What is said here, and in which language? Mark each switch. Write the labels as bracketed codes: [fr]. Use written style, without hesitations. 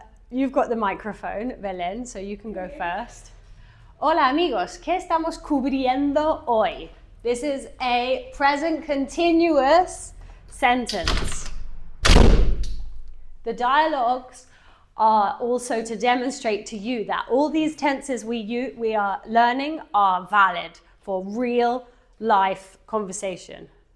[en] You've got the microphone, Belen, so you can go first. [es] Hola amigos, ¿qué estamos cubriendo hoy? [en] This is a present continuous sentence. The dialogues are also to demonstrate to you that all these tenses we are learning are valid for real life conversation.